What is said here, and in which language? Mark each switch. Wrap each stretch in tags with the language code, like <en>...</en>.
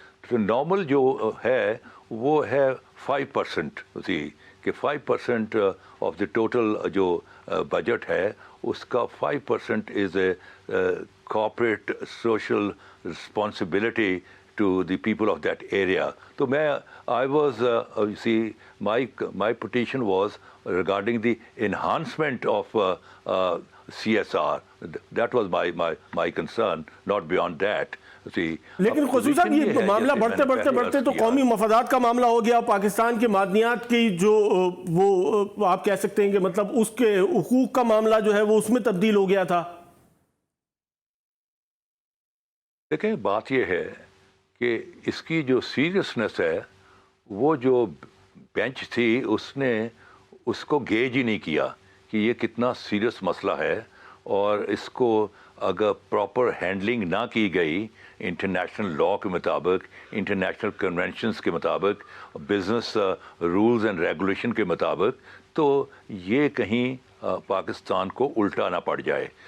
<ur>تو نارمل جو ہے وہ ہے 5%, اسی کہ 5%</ur> <en>of the total</en> <ur>جو بجٹ ہے اس کا 5%</ur> <en>Is a corporate social responsibility to the people of that area. So I was, my petition was regarding the enhancement of CSR. That was my concern, not beyond that.</en> <ur>لیکن قصوری صاحب یہ معاملہ بڑھتے تو قومی مفادات کا معاملہ ہو گیا. پاکستان کے معدنیات کی جو وہ آپ کہہ سکتے ہیں کہ مطلب اس کے حقوق کا معاملہ جو ہے وہ اس میں تبدیل ہو گیا تھا. دیکھیں, بات یہ ہے کہ اس کی جو سیریسنس ہے وہ جو بینچ تھی اس نے اس کو گیج ہی نہیں کیا کہ یہ کتنا سیریس مسئلہ ہے, اور اس کو اگر پراپر ہینڈلنگ نہ کی گئی انٹرنیشنل لا کے مطابق, انٹرنیشنل کنونشنز کے مطابق,</ur> <en>business rules and regulation</en> <ur>کے مطابق, تو یہ کہیں پاکستان کو الٹا نہ پڑ جائے.</ur>